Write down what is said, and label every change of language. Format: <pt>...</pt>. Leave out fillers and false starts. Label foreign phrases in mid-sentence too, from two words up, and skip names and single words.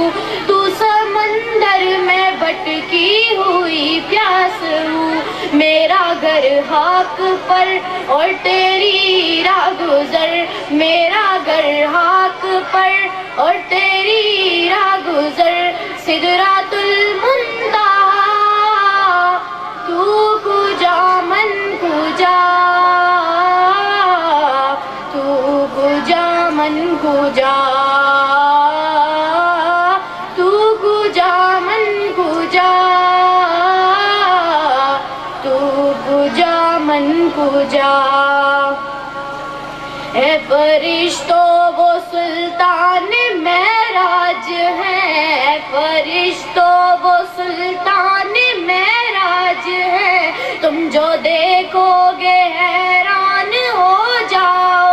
<ur>تو سمندر میں بھٹکی ہوئی پیاس ہوں میرا گھر خاک پر اور تیری راہ گزر میرا گھر خاک پر اور تیری راہ گزر سدرات المنتہا</ur> <fa>تو کجا من کجا تو کجا من کجا تو کجا من کجا تو کجا من کجا</fa> <ur>اے فرشتوں وہ سلطان معراج ہیں فرشتوں وہ سلطان معراج ہیں تم جو دیکھو گے حیران ہو جاؤ</ur>